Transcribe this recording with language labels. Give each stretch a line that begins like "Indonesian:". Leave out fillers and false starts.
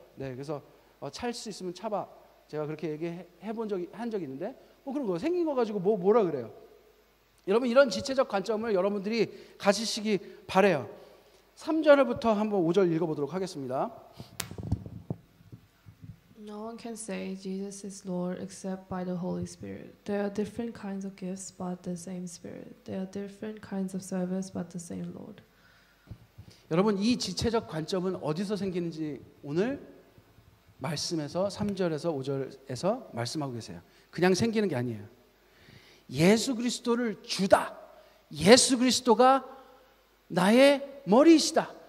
Korean: 네, 그래서 찰 수 있으면 차봐. 제가 그렇게 얘기해 본 적이 있는데 그런 거 생긴 거 가지고 뭐라 그래요? 여러분 이런 지체적 관점을 여러분들이 가지시기 바래요. 3절부터 한번 5절 읽어보도록 하겠습니다.
English: No one can say Jesus is Lord except by the Holy Spirit. There are different kinds of gifts, but the same Spirit. There are different kinds of service, but the same Lord.
Korean: 여러분 이 지체적 관점은 어디서 생기는지 오늘 말씀에서 3절에서 5절에서 말씀하고 계세요. 그냥 생기는 게 아니에요. 예수 그리스도를 주다. 예수 그리스도가 나의 머리이시다.